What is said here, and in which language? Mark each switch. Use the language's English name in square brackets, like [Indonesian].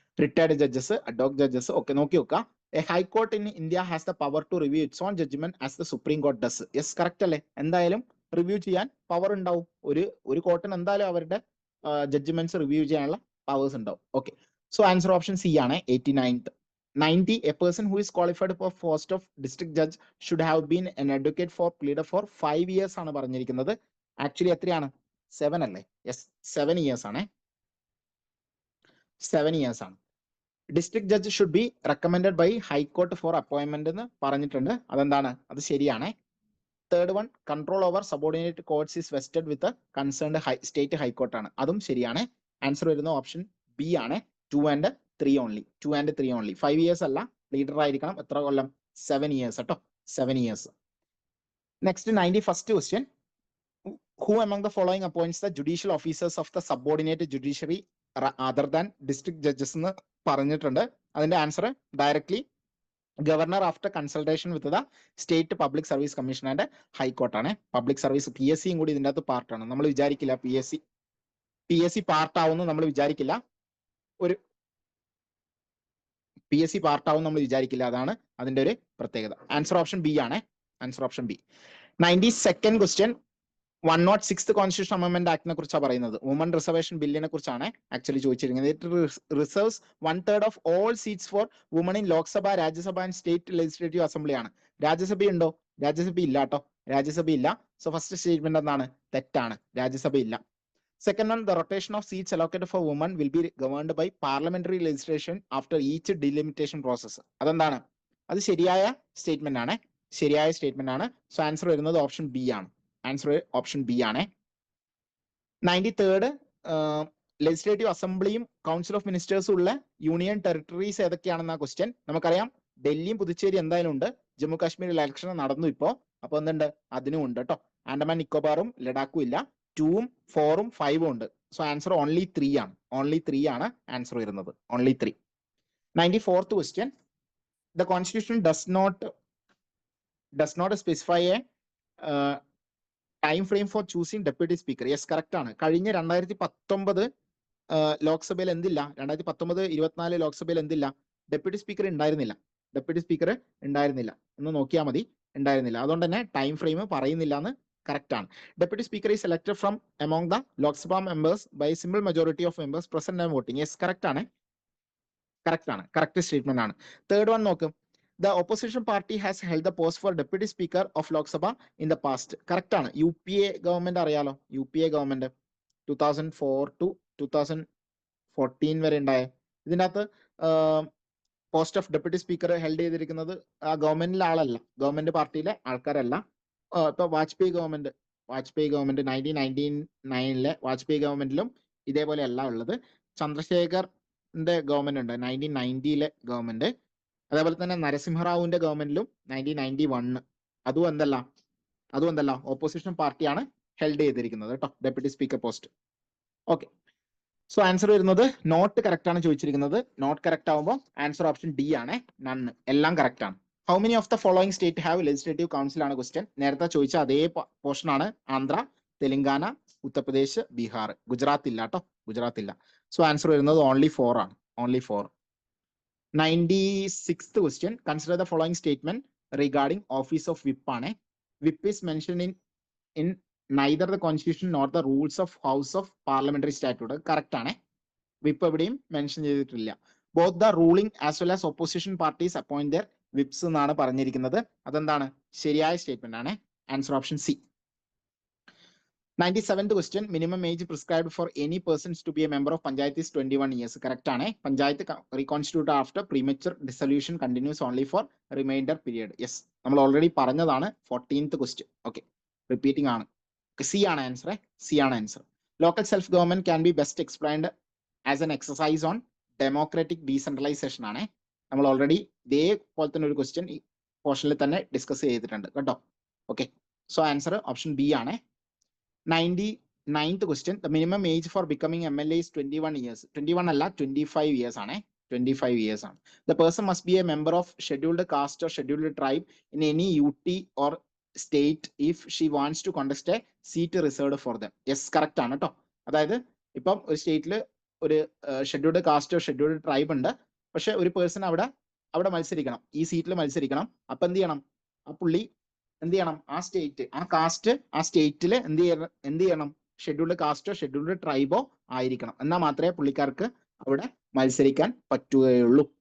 [Malayalam] Retired judges, ad hoc judges ഒക്കെ നോക്കി വെക്കുക. [English] A high court in India has the power to review its own judgment as the Supreme Court does. Yes, correct അല്ലേ? [Malayalam] എന്തായാലും review ചെയ്യാൻ power ഉണ്ടാവും. ഒരു കോർട്ടിന് എന്തായാലും അവരുടെ ജഡ്ജ്മെന്റ്സ് റിവ്യൂ ചെയ്യാനുള്ള പവേഴ്സ് ഉണ്ടാവും. Okay, so answer option C ആണ്, 89th. [English] 90, a person who is qualified for post of district judge should have been an advocate for pleader for 5 years [Malayalam] ആണ് പറഞ്ഞിരിക്കുന്നത്. ആക്ച്വലി എത്രയാണ്? 7 അല്ലേ? യെസ്, 7 years ആണ്, 7 years ആണ്. [English] district judge should be recommended by high court for appointment [Malayalam] എന്ന് പറഞ്ഞിട്ടുണ്ട്. അതെന്താണ്? അത് ശരിയാണ്. [English] third one, control over subordinate courts is vested with concerned state high court [Malayalam] ആണ്, അതും ശരിയാണ്. ആൻസർ വരുന്ന ഓപ്ഷൻ ബി ആണ്, 2 and 3 only. 2 and 3 only. 5 years അല്ല, ലീഡർ ആയിരിക്കണം. എത്ര കൊല്ലം? 7 years കേട്ടോ, 7 years. Next 91st question. [English] Who among the following appoints the judicial officers of the subordinate judiciary other than district judges [Malayalam] എന്ന് പറഞ്ഞിട്ടുണ്ട്. [English] അതിന്റെ answer directly governor after consultation with the state public service commission and high court ആണ്. [Malayalam] Public service PSC കൂടി ഇതിന്റെ അകത്ത് പാർട്ടാണ്. നമ്മൾ വിചാരിക്കില്ല PSC പാർട്ടാവുമെന്ന് നമ്മൾ വിചാരിക്കില്ല. ഒരു PSC പാർട്ടാവും നമ്മൾ വിചാരിക്കില്ല, അതാണ് അതിന്റെ ഒരു പ്രത്യേകത. ആൻസർ ഓപ്ഷൻ ബി ആണ്, answer option B. 92nd question. 106th constitution അമെൻമെന്റ് ആക്ടിനെ കുറിച്ചാണ് പറയുന്നത്. വുമൺ റിസർവേഷൻ ബില്ലിനെ കുറിച്ചാണ് ആക്ച്വലി ചോദിച്ചിരിക്കുന്നത്. [English] It reserves 1/3 of all seats for women in Lok Sabha, Rajya Sabha and state legislative assembly ആണ്. [Malayalam] രാജ്യസഭ ഉണ്ടോ? രാജ്യസഭ ഇല്ല കേട്ടോ, രാജ്യസഭ ഇല്ല. സോ ഫസ്റ്റ് സ്റ്റേറ്റ്മെന്റ് എന്താണ്? തെറ്റാണ്, രാജ്യസഭ ഇല്ല. [English] Second one, the rotation of seats allocated for women will be governed by parliamentary legislation after each delimitation process. [Malayalam] അതെന്താണ്? അത് ശരിയായ സ്റ്റേറ്റ്മെന്റ് ആണ്, ശരിയായ സ്റ്റേറ്റ്മെന്റ് ആണ്. സോ ആൻസർ വരുന്നത് ഓപ്ഷൻ ബി ആണ്, ആൻസർ ഓപ്ഷൻ ബി ആണ്. 93rd, ലെജിസ്ലേറ്റീവ് അസംബ്ലിയും കൗൺസിൽ ഓഫ് മിനിസ്റ്റേഴ്സും ഉള്ള യൂണിയൻ ടെറിട്ടറീസ് ഏതൊക്കെയാണെന്ന ക്വസ്റ്റ്യൻ. നമുക്കറിയാം ഡൽഹിയും പുതുച്ചേരി എന്തായാലും ഉണ്ട്. ജമ്മു കാശ്മീർ ഇലക്ഷൻ നടന്നു ഇപ്പോ, അപ്പൊ എന്തുണ്ട്? അതിനും ഉണ്ട് കേട്ടോ. ആൻഡമാൻ നിക്കോബാറും ലഡാക്കും ഇല്ല. 2ഉം 4ഉം 5ഉം ഉണ്ട്. സോ ആൻസർ ഓൺലി 3 ആണ്, ഓൺലി 3 ആണ് ആൻസർ വരുന്നത്, only 3. 94th question. [English] The constitution does not specify a time frame for choosing deputy speaker. Yes, correct ആണ്. [Malayalam] കഴിഞ്ഞ 2019 ലോക്സഭയിൽ എന്തില്ല? 2019-24 ലോക്സഭയിൽ എന്തില്ല? ഡെപ്യൂട്ടി സ്പീക്കർ ഉണ്ടായിരുന്നില്ല, ഡെപ്യൂട്ടി സ്പീക്കർ ഉണ്ടായിരുന്നില്ല എന്ന് നോക്കിയാൽ മതി, ഉണ്ടായിരുന്നില്ല. അതുകൊണ്ട് തന്നെ ടൈം ഫ്രെയിം പറയുന്നില്ല എന്ന് കറക്റ്റ് ആണ്. [English] Deputy speaker is selected from among the Lok Sabha members by simple majority of members present and voting. [Malayalam] Yes, correct ആണ്, കറക്റ്റ് ആണ്, കറക്റ്റ് സ്റ്റേറ്റ്മെന്റ് ആണ്. തേർഡ് വൺ നോക്കും. [English] The opposition party has held the post for deputy speaker of Lok Sabha in the past. [Malayalam] Correct ആണ്. UPA government അറിയാലോ, UPA government 2004 to 2014 വരെ ഉണ്ടായ. ഇതിൻ്റെ അകത്ത് post of deputy speaker held ചെയ്തിരിക്കുന്നത് ആ ഗവൺമെന്റിലെ ആളല്ല, ഗവൺമെന്റ് പാർട്ടിയിലെ ആൾക്കാരല്ല. ഇപ്പൊ വാജ്പേയി ഗവൺമെന്റ് 1999 വാജ്പേയി ഗവൺമെന്റിലും ഇതേപോലെ അല്ല ഉള്ളത്. ചന്ദ്രശേഖറിന്റെ ഗവൺമെന്റ് ഉണ്ട് 1990 ഗവൺമെന്റ്. അതേപോലെ തന്നെ നരസിംഹറാവുവിന്റെ ഗവൺമെന്റിലും 1991 അതും എന്തല്ല ഓപ്പോസിഷൻ പാർട്ടിയാണ് ഹെൽഡ് ചെയ്തിരിക്കുന്നത് കേട്ടോ, deputy speaker post. Okay, so answer വരുന്നത് നോട്ട് കറക്റ്റ് ആണ് ചോദിച്ചിരിക്കുന്നത്. നോട്ട് കറക്റ്റ് ആവുമ്പോൾ ആൻസർ ഓപ്ഷൻ ഡി ആണ്, നണ്ണ്. എല്ലാം കറക്റ്റ് ആണ്. [English] How many of the following state have legislative council ആണ് question. [Malayalam] നേരത്തെ ചോദിച്ച അതേ പോർഷൻ ആണ്. ആന്ധ്ര, തെലങ്കാന, ഉത്തർപ്രദേശ്, ബീഹാർ. ഗുജറാത്ത് ഇല്ല കേട്ടോ, ഗുജറാത്ത് ഇല്ല. സോ ആൻസർ വരുന്നത് ഓൺലി 4 ആണ്, only 4. 96th question. [English] Consider the following statement regarding office of whip ആണ്. Whip is mention in neither the constitution nor the rules of house of parliamentary statute. [Malayalam] Correct ആണ്. Whip എവിടെയും mention ചെയ്തിട്ടില്ല. [English] both the ruling as well as opposition parties appoint their whips [Malayalam] എന്നാണ് പറഞ്ഞിരിക്കുന്നത്. അതെന്താണ്? ശരിയായ statement ആണ്. Answer option C. 97th question. [English] Minimum age prescribed for any persons to be a member of panchayat is 21 years. Correct ആണ്. Panchayat reconstitute after premature dissolution continues only for remainder period. [Malayalam] Yes, നമ്മൾ already പറഞ്ഞതാണ്. 14th question. Okay, repeating ആണ്. C ആണ് answer. C ആണ് answer. [English] Local self government can be best explained as an exercise on democratic decentralisation ആണ്. [Malayalam] നമ്മൾ already ഇതേപോലെ തന്നെ ഒരു ക്വസ്റ്റ്യൻ ഈ പോർഷനിൽ തന്നെ ഡിസ്കസ് ചെയ്തിട്ടുണ്ട് കേട്ടോ. Okay, so answer option B ആണ്. 99th question. [English] The minimum age for becoming MLA is 21 years. [Malayalam] 21 അല്ല, 25 years ആണ്. 25 years ആണ്. [English] The person must be a member of scheduled caste or scheduled tribe in any UT or state if she wants to contest a seat reserved for them. [Malayalam] Yes, correct ആണ് കേട്ടോ. അതായത് ഇപ്പം ഒരു സ്റ്റേറ്റിൽ ഒരു scheduled കാസ്റ്റോ scheduled tribe ഉണ്ട്, പക്ഷെ ഒരു പേഴ്സൺ അവിടെ മത്സരിക്കണം, ഈ സീറ്റിൽ മത്സരിക്കണം. അപ്പൊ എന്ത് ചെയ്യണം? ആ പുള്ളി എന്ത് ചെയ്യണം? ആ സ്റ്റേറ്റ്, ആ കാസ്റ്റ് ആ സ്റ്റേറ്റിൽ എന്ത് ചെയ്യണം? ഷെഡ്യൂൾഡ് കാസ്റ്റോ ഷെഡ്യൂൾഡ് ട്രൈബോ ആയിരിക്കണം. എന്നാൽ മാത്രമേ പുള്ളിക്കാർക്ക് അവിടെ മത്സരിക്കാൻ പറ്റുകയുള്ളൂ.